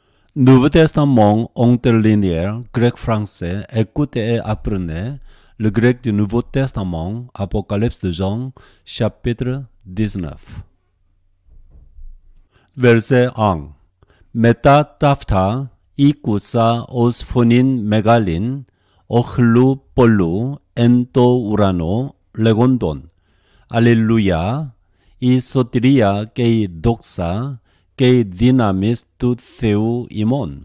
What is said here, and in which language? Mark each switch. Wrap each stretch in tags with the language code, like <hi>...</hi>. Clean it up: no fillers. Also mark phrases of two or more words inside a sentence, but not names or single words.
<fr>Nouveau Testament interlinéaire, grec-français, écoute et apprenez le grec du Nouveau Testament, Apocalypse de Jean, chapitre 19. Verset 1.</fr> <el>Μετά ταύτα ήκουσα ως φωνήν μεγάλην, όχλου πολλού εν το ουρανό λεγόντων. Αλληλούια, η σωτηρία και η δόξα και η δύναμις του Θεού ημών.</el>